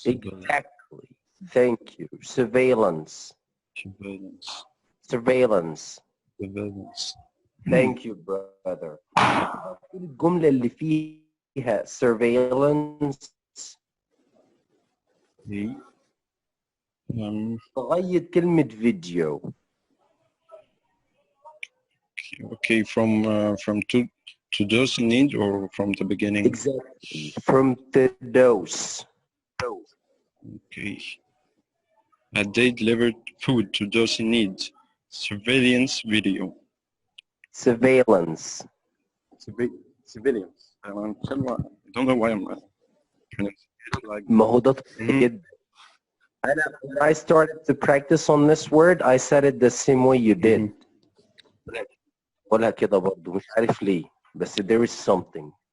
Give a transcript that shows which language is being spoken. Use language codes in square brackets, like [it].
[en] Exactly. Thank you. Surveillance. Thank you brother. [ar] الجملة اللي فيها surveillance لغاية كلمة فيديو. [en] Okay, from to those in need or from the beginning? Exactly. From the dose. Okay. They delivered food to those in need. Surveillance video. Surveillance. Civilians. I don't know why I'm like. [ar] ما هو ده طبيعي جدا. [en] When I started to practice on this word, I said it the same way you did. [ar] قولها كده برضه مش عارف ليه بس [en] there is something.